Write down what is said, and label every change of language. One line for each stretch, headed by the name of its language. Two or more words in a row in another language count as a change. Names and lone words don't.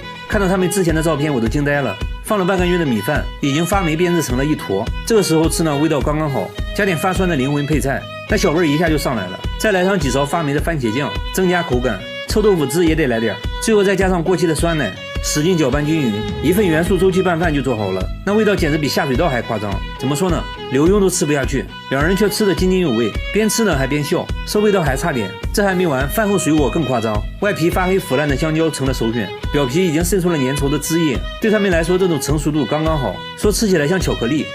Chinese: 看到他們之前的照片，我都驚呆了。放了半個月的米飯已經發霉編織成了一坨，這個時候吃呢，味道剛剛好，加點發酸的靈魂配菜，那小味一下就上來了。再來上幾勺發霉的番茄醬，增加口感。臭臭豆腐汁也得来點，最後再加上過期的酸奶，使劲攪拌均匀，一份元素周期拌飯就做好了。那味道简直比下水道還誇張，怎麼說呢？劉墉都吃不下去，兩人卻吃得津津有味，邊吃呢還邊笑，說味道還差點。這還沒完，飯後水果更誇張，外皮發黑腐爛的香蕉成了首選，表皮已經滲出了粘稠的汁液，對他們來說這種成熟度剛剛好，說吃起來像巧克力。